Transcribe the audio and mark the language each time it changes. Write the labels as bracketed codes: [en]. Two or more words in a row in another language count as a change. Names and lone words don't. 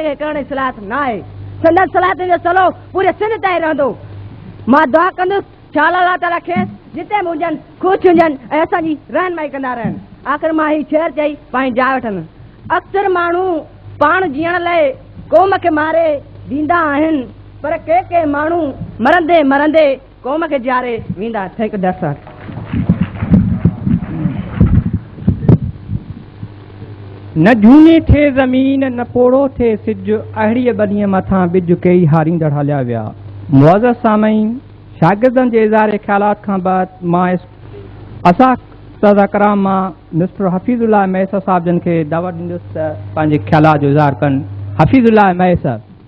[sd] खे करण जी सलाहियत न आहे संदसि सलाहियतनि जो सलो पूरे सिंध ताईं रहंदो मां दुआ कंदुसि छाला लाता रखेसि जिते बि हुजनि ख़ुशि हुजनि ऐं असांजी रहनुमाई कंदा रहनि आख़िर मां हीअ शेर चई पंहिंजी जाइ वठंदुमि अक्सर माण्हू पाण जीअण लाइ क़ौम खे मारे ॾींदा आहिनि पर के माण्हू मरंदे मरंदे क़ौम खे ॼारे वेंदा [en] thank you that's all [sd] न झूनी थे ज़मीन न पोड़ो थे सिज अहिड़ीअ बनीअ मथां ॿिज कई हारींदड़ हलिया विया मुअज़्ज़ज़ सामईन शागिर्दनि जे इज़हारे ख़्यालात खां बाद मां कराम मां मिस्टर हफ़ीज़ुल्लाह मैसर साहब जन खे दावत ॾींदुसि त पंहिंजे ख़्यालात जो इज़हार कनि हफ़ीज़ुल्लाह मैसर